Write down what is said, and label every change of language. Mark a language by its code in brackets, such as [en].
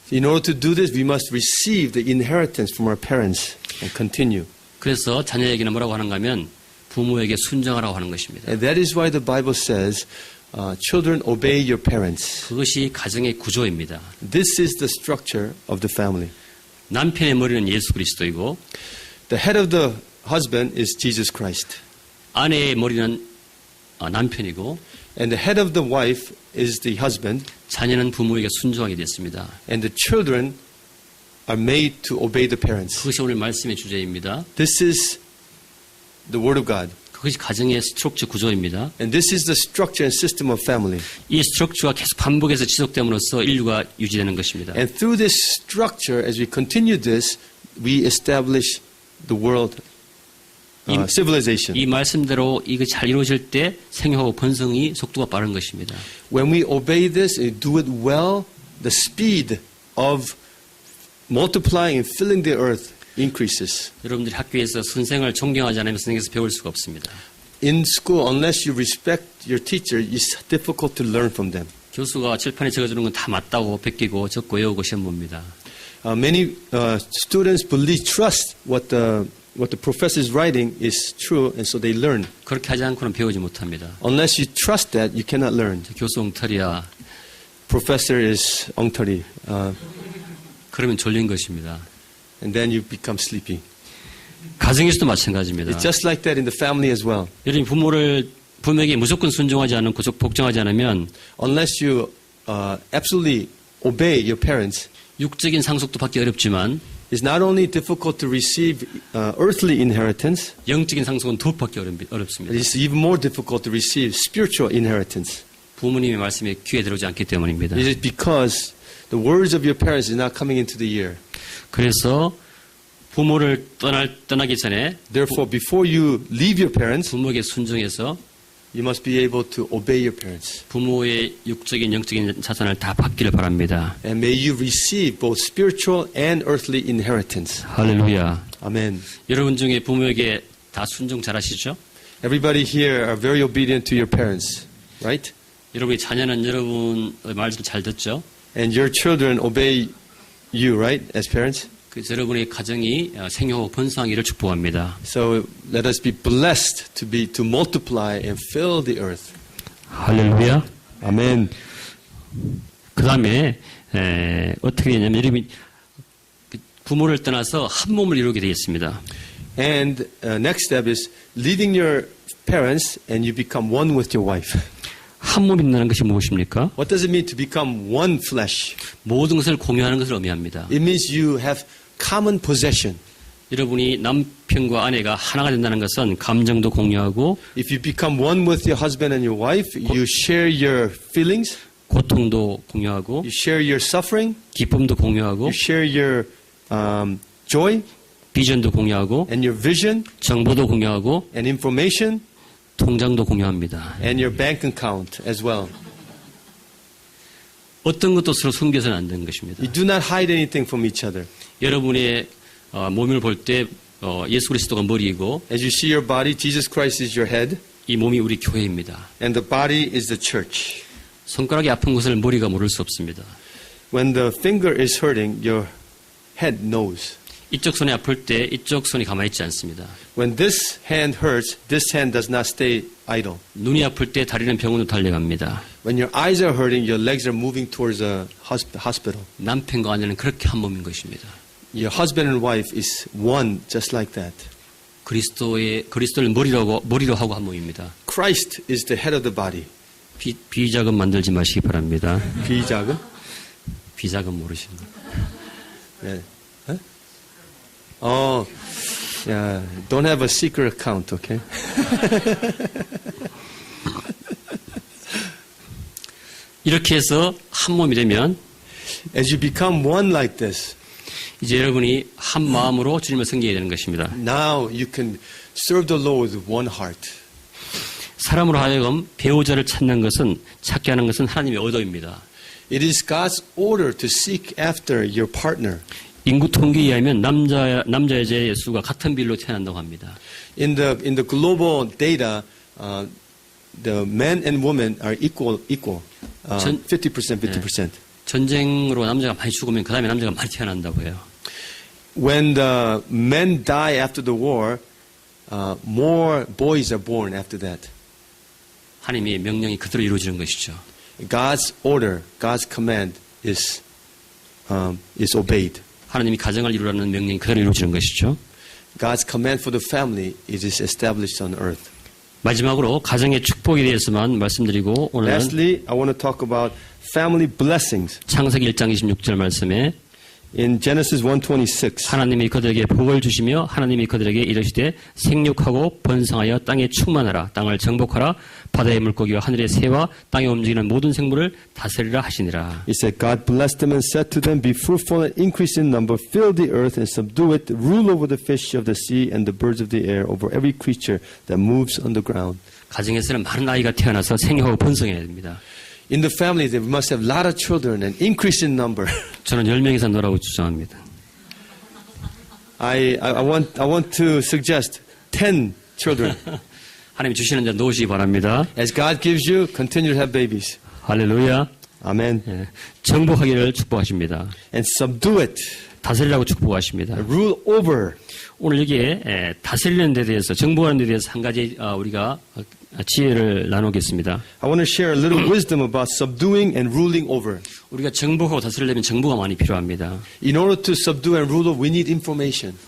[en] In order to do this, we must receive the inheritance from our parents and continue. [ko] 그래서 자녀에게는 뭐라고 하는가 하면 부모에게 순종하라고 하는 것입니다. [en] And that is why the Bible says, children obey your parents. [ko] 그것이 가정의 구조입니다. [en] This is the structure of the family. [ko] 남편의 머리는 예수 그리스도이고 [en] The head of the husband is Jesus Christ. [ko] 아내의 머리는 남편이고 [en] And the head of the wife is the husband. [ko] 자녀는 부모에게 순종하게 됐습니다. [en] And the children are made to obey the parents. [ko] 그것이 오늘 말씀의 주제입니다. [en] This is the word of God. [ko] 그것이 가정의 스트럭처 구조입니다. [en] And this is the structure and system of family. [ko] 이 스트럭처가 계속 반복해서 지속됨으로써 인류가 유지되는 것입니다. [en] And through this structure, as we continue this, we establish the world civilization. [ko] 이 말씀대로 이거 잘 이루어질 때 생육하고 번성이 속도가 빠른 것입니다. [en] When we obey this and do it well, the speed of multiplying and filling the earth increases. [ko] 여러분들이 학교에서 선생을 존경하지 않으면 선생님께서 배울 수가 없습니다. [en] In school, unless you respect your teacher, it's difficult to learn from them. [ko] 교수가 칠판에 적어주는 건 다 맞다고 베끼고 적고 외우고 시험 봅니다. [en] Many students trust what the professor is writing is true, and so they learn. [ko] 그렇게 하지 않고는 배우지 못합니다. [en] Unless you trust that, you cannot learn. [ko] 교수 엉터리야. [en] Professor is [ko] 엉터리. 그러면 졸린 것입니다. [en] And then you become sleepy. [ko] 가정에서도 마찬가지입니다. [en] It's just like that in the family as well. [ko] 여러분 부모에게 무조건 순종하지 않고 복종하지 않으면 [en] Unless you absolutely obey your parents, [ko] 육적인 상속도 받기 어렵지만 [en] it's not only difficult to receive earthly inheritance, [ko] 영적인 상속은 더 받기 어렵습니다. [en] it's even more difficult to receive spiritual inheritance. [ko] 부모님의 말씀에 귀에 들어오지 않기 때문입니다. [en] It is because the words of your parents is not coming into the ear. [ko] 그래서 부모를 떠나기 전에 [en] Therefore, before you leave your parents, [ko] 부모에게 순종해서 [en] you must be able to obey your parents. [ko] 부모의 육적인 영적인 자산을 다 받기를 바랍니다. [en] And may you receive both spiritual and earthly inheritance. [ko] 할렐루야. [en] Amen. [ko] 여러분 중에 부모에게 다 순종 잘하시죠? [en] Everybody here are very obedient to your parents, right? [ko] 여러분의 자녀는 여러분의 말씀 잘 듣죠? [en] And your children obey you, right, as parents? [ko] 그래서 여러분의 가정이 생육하고 번성하기를 축복합니다. [en] So let us be blessed to multiply and fill the earth. [ko] 할렐루야. [en] Amen. [ko] 그 다음에 어떻게 되냐면 여러분이 부모를 떠나서 한 몸을 이루게 되겠습니다. [en] And next step is leaving your parents and you become one with your wife. [ko] 한 몸이 된다는 것이 무엇입니까? [en] What does it mean to become one flesh? [ko] 모든 것을 공유하는 것을 의미합니다. [en] It means you have common possession. [ko] 여러분이 남편과 아내가 하나가 된다는 것은 감정도 공유하고 [en] If you become one with your husband and your wife, you share your feelings, [ko] 고통도 공유하고 [en] you share your suffering, [ko] 기쁨도 공유하고 [en] you share your joy [ko] 비전도 공유하고 [en] and your vision [ko] 정보도 공유하고 [en] and information [ko] 통장도 공유합니다. [en] and your bank account as well. [ko] 어떤 것도 서로 숨겨서는 안 되는 것입니다. [en] You do not hide anything from each other. [ko] 여러분의 몸을 볼 때 예수 그리스도가 머리이고 [en] As you see your body, Jesus Christ is your head. [ko] 이 몸이 우리 교회입니다. [en] and the body is the church. [ko] 손가락이 아픈 것을 머리가 모를 수 없습니다. [en] When the finger is hurting, your head knows. [ko] 이쪽 손이 아플 때 이쪽 손이 가만히 있지 않습니다. [en] When this hand hurts, this hand does not stay idle. [ko] 눈이 아플 때 다리는 병원으로 달려갑니다. [en] When your eyes are hurting, your legs are moving towards a hospital. [ko] 남편과 아내는 그렇게 한 몸인 것입니다. [en] Your husband and wife is one just like that. [ko] 그리스도를 머리로 하고 한 몸입니다. [en] Christ is the head of the body. [ko] 비자금 만들지 마시기 바랍니다. 비자금? 비자금 모르시는 거. [en] 네. Oh, yeah. Don't have a secret account, okay? [ko] 이렇게 해서 한 몸이 되면 [en] As you become one like this, [ko] 이제 여러분이 한 마음으로 주님을 섬기게 되는 것입니다. [en] now you can serve the Lord with one heart. [ko] 사람으로 하여금 배우자를 찾게 하는 것은 하나님의 의도입니다. [en] It is God's order to seek after your partner. [ko] 인구 통계에 의하면 남자 여자의 수가 같은 비율로 태어난다고 합니다. [en] In the global data, the men and women are equal. 50%, 50%. [ko] 전쟁으로 남자가 많이 죽으면 그 다음에 남자가 많이 태어난다고 해요. [en] When the men die after the war, more boys are born after that. [ko] 하나님의 명령이 그대로 이루어지는 것이죠. [en] God's order, God's command is obeyed. [ko] 하나님이 가정을 이루라는 명령이 그대로 이루어지는 것이죠. [en] God's command for the family is established on earth. [ko] 마지막으로 가정의 축복에 대해서만 말씀드리고 오늘은 [en] Lastly, I want to talk about family blessings. [ko] 창세기 1장 26절 말씀에 [en] In Genesis 1:26, [ko] 하나님이 그들에게 복을 주시며 하나님이 그들에게 이르시되 생육하고 번성하여 땅에 충만하라 땅을 정복하라 바다의 물고기와 하늘의 새와 땅에 움직이는 모든 생물을 다스리라 하시니라. [en] He said, God blessed them and said to them, Be fruitful and increase in number, fill the earth and subdue it, rule over the fish of the sea and the birds of the air, over every creature that moves on the ground. [ko] 가정에서는 많은 아이가 태어나서 생육하고 번성해야 됩니다. [en] In the family, they must have a lot of children and increase in number. [ko] 저는 10명 이상 넣으라고 주장합니다. [en] I want to suggest 10 children. [ko] 하나님이 주시는 자 놓으시기 바랍니다. [en] As God gives you, continue to have babies. [ko] 할렐루야. [en] Amen. [ko] 예, 정복하기를 축복하십니다. [en] And subdue it. [ko] 다스리라고 축복하십니다. [en] Rule over. [ko] 오늘 여기에 다스리는 데 대해서 정복하는 데 대해서 한 가지 우리가 지혜를 나누겠습니다. [en] I want to share a little wisdom about subduing and ruling over. [ko] 우리가 정복하고 다스리려면 정보가 많이 필요합니다. [en] In order to subdue and rule over, we need information.